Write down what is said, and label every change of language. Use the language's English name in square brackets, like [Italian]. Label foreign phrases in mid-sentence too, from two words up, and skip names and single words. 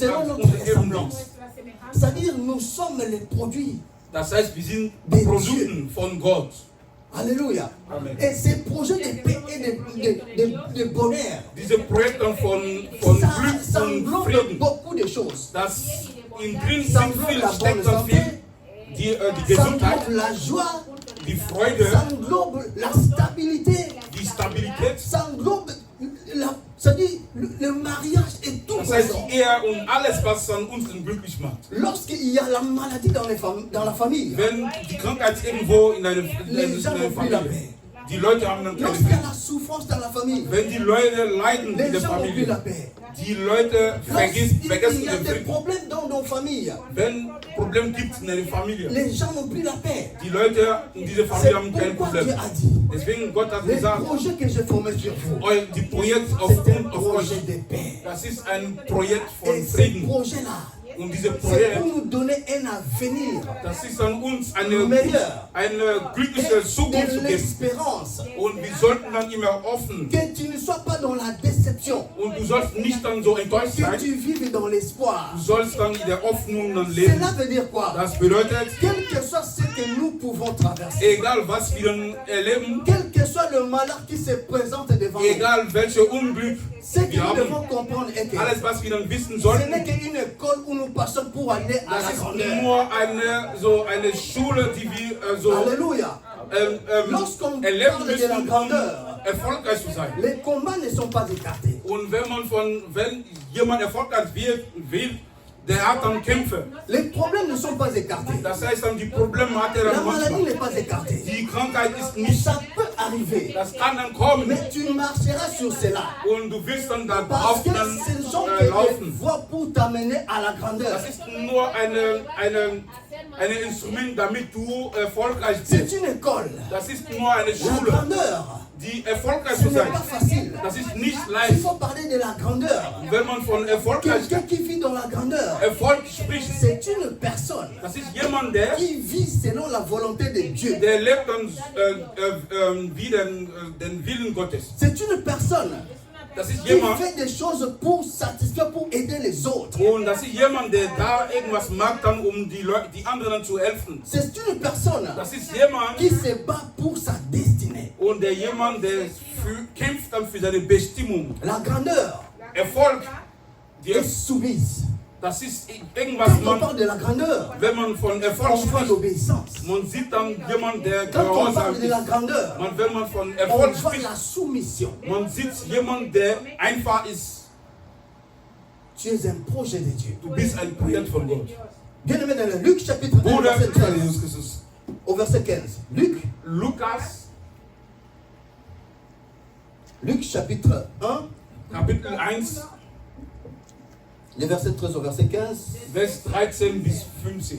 [French] selon [German] an [French] notre [German] unsere Ebenbild. [French] ressemblance. C'est-à-dire, nous sommes les produits. [German] Das heißt, wir sind [French] Des [German] Produkten von Gott. [French] Alléluia. [German] Amen. [French] Et ces projets de paix et de bonheur, [German] Diese Projekte von [French] ça, [German] Glück [French] ça [German] und [French] englobe [German] Frieden, [French] beaucoup de choses. [German] das in drin [French] Ça [German] sind [French] englobe [German] viel, [French] la bonne [German] steckt dann [French] santé, [German] viel, die [French] ça [German] Gesundheit, [French] englobe la joie, [German] die [French] ça [German] Freude, [French] englobe la stabilité, [German] die Stabilität. [French] Ça englobe, ça dit, le mariage et tout. [German] Das heißt, die Ehe und alles, was dann uns dann glücklich macht. [French] Lorsqu'il y a la maladie dans la famille, [German] Wenn die Krankheit irgendwo in einer [French] les gens n'ont plus la [German] Familie, [French] paix. [German] die Leute haben dann keine Lorsqu'il y a Paix. [French] la souffrance dans la famille, [German] Wenn die Leute leiden in [French] les [German] der [French] gens n'ont plus la [German] Familie, [French] paix. [German] die Leute vergessen [French] Lorsqu'il y a [German] den [French] des [German] Frieden. [French] problèmes dans nos familles, [German] Wenn Probleme gibt in der Familie, [French] les gens n'ont plus la paix. [German] die Leute in dieser [French] C'est [German] Familie haben kein [French] pourquoi Dieu [German] Problem. [French] a dit, [German] Deswegen Gott hat [French] les [German] gesagt, [French] projets que j'ai formés sur vous, [German] die Projekt [French] c'est un [German] aufgrund auf [French] projet [German] euch, [French] de paix. [German] das ist ein Projekt von [French] Et ce [German] Frieden. [French] projet-là, [German] Und dieses [French] c'est pour [German] Projekt, [French] nous donner un avenir, [German] das ist an uns [French] meilleur, [German] eine glückliche [French] et [German] Zukunft zu [French] de [German] geben. [French] l'espérance. [German] Und wir sollten dann immer offen. [French] Que tu ne sois pas dans la déception, [German] Und du sollst nicht dann so enttäuscht [French] que [German] sein. [French] tu vives dans l'espoir. [German] Du sollst dann in der Hoffnung dann leben. [French] Cela veut dire quoi? [German] Das bedeutet, [French] Quel que soit ce que nous pouvons traverser, [German] egal was wir dann erleben, [French] quel que soit le malheur qui se présente devant nous, [German] egal welche Unglück [French] ce que [German] wir [French] nous [German] haben, [French] devons comprendre est que [German] alles was wir dann wissen [French] ce [German] sollten, [French] n'est qu'une école où nous passons pour aller à [German] das [French] la [German] ist [French] grandeur. [German] nur eine Schule, die wir so [French] Alléluia. Lorsqu'on [German] erleben [French] parle de la [German] müssen, um [French] grandeur, [German] erfolgreich zu sein. [French] les combats ne sont pas écartés. [German] Und wenn jemand erfolgreich will, der hat dann Kämpfe. [French] Les problèmes ne sont pas écartés. [German] Das heißt dann, die Probleme hat er [French] La [German] dann [French] maladie [German] manchmal. [French] n'est pas écartée. [German] Die Krankheit ist nicht, [French] Ça peut arriver, [German] das kann dann kommen. [French] mais tu marcheras sur cela. [German] Und du willst dann [French] Parce [German] darauf [French] que [German] dann [French] ce sont que des [German] laufen. [French] voies pour t'amener à la grandeur. [German] Das ist nur ein Instrument, damit du erfolgreich [French] C'est [German] bist. [French] une école. [German] Das ist nur eine [French] La [German] Schule, [French] grandeur, [German] die erfolgreich [French] ce [German] zu [French] n'est [German] sein. [French] pas facile. [German] Das ist nicht [French] Il [German] leicht. [French] faut parler de la grandeur. [German] Wenn man von Erfolgreich, [French] Quelqu'un qui vit dans la grandeur, [German] Erfolg spricht, [French] c'est une personne [German] das ist jemand, der [French] qui vit selon la volonté de Dieu. [German] lebt dann wie den Willen Gottes. [French] C'est une personne [German] Das ist [French] qui [German] jemand, [French] fait des choses pour satisfaire, pour aider les autres. [German] und das ist jemand, der da irgendwas macht, dann, um die anderen zu helfen. [French] C'est une personne [German] Das ist jemand, [French] qui se bat pour sa destinée. [German] und jemand, der kämpft dann für seine Bestimmung. [French] La grandeur [German] Erfolg, [French] est soumise. [German] das ist irgendwas, [French] Quand on parle de la grandeur, [German] wenn man von Erfolg [French] on voit [German] spricht, [French] l'obéissance. [German] man sieht dann jemand, der [French] Quand on [German] gehorsam [French] parle de la [German] ist. [French] grandeur, [German] Wenn man von [French] on [German] Erfolg [French] voit [German] spricht, [French] la soumission. [German] man sieht jemand, der einfach ist. [French] Tu es un projet de Dieu. [German] Du bist ein Projekt von Gott. [French] Bien aimé dans le Luc chapitre 1, [German] Bruder, [French] verset 13 [German] Jesus Christus. [French] au verset 15. Luc chapitre 1, [German] Kapitel 1, [French] les versets 13 au verset 15. [German] Vers 13 bis 15.